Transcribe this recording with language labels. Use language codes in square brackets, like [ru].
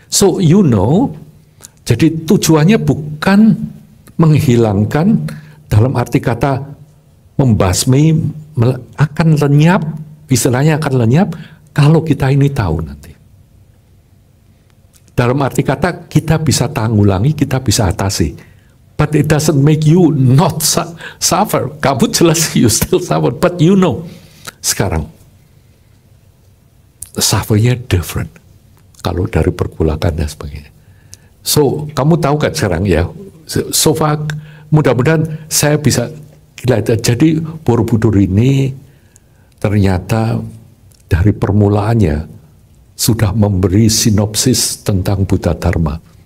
[en] So you know, [id] jadi tujuannya bukan menghilangkan dalam arti kata membasmi, akan lenyap, istilahnya akan lenyap kalau kita ini tahu nanti. Dalam arti kata kita bisa tanggulangi, kita bisa atasi. [en] But it doesn't make you not suffer. [id] Kamu jelas [en] you still suffer, but you know. [id] Sekarang, suffernya different. Kalau dari pergulakan dan sebagainya. So, kamu tahu kan sekarang ya, [en] so far [id] mudah-mudahan saya bisa lihat. Jadi Borobudur ini ternyata dari permulaannya sudah memberi sinopsis tentang Buddha Dharma.